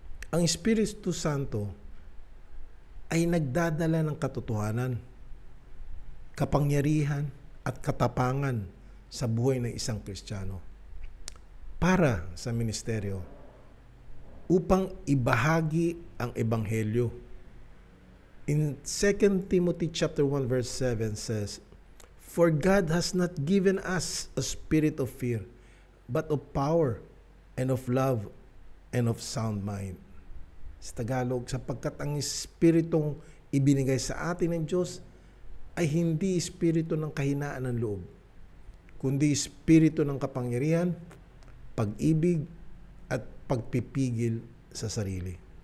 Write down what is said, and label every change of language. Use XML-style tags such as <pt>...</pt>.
<tl>Ang Espiritu Santo ay nagdadala ng katotohanan, kapangyarihan at katapangan sa buhay ng isang Kristiyano para sa ministeryo upang ibahagi ang Ebanghelyo.</tl> <en>In 2 Timothy chapter 1 verse 7 says, "For God has not given us a spirit of fear, but of power and of love and of sound mind."</en> <tl>Sa Tagalog, sapagkat ang espiritong ibinigay sa atin ng Diyos ay hindi espiritu ng kahinaan ng loob, kundi espiritu ng kapangyarihan, pag-ibig, at pagpipigil sa sarili.</tl>